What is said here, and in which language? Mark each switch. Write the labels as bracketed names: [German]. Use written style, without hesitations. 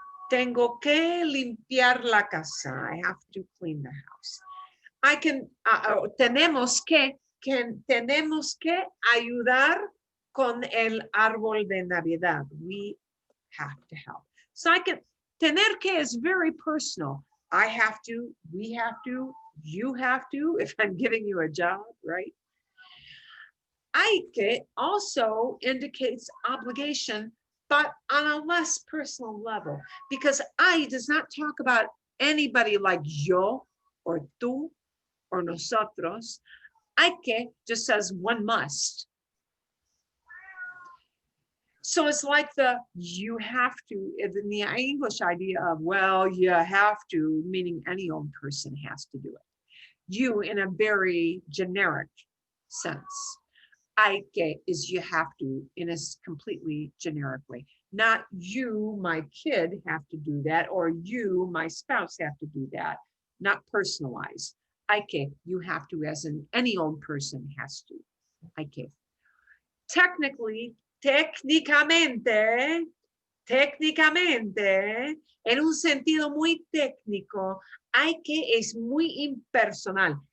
[Spanish] Tengo que limpiar la casa. [English] I have to clean the house. [Spanish] Tenemos que ayudar con el árbol de Navidad. [English] We have to help. So tener que is very personal. I have to, we have to, you have to, if I'm giving you a job, right? Hay que also indicates obligation, but on a less personal level, because I does not talk about anybody like yo or tú or nosotros. Hay que just says one must. So it's like you have to, in the English idea of, well, you have to, meaning any old person has to do it. You in a very generic sense. Hay que is you have to in a completely generic way. Not you, my kid, have to do that, or you, my spouse, have to do that. Not personalized. Hay que, you have to, as in any old person has to. [Spanish] Hay que. Técnicamente, en un sentido muy técnico, hay que es muy impersonal.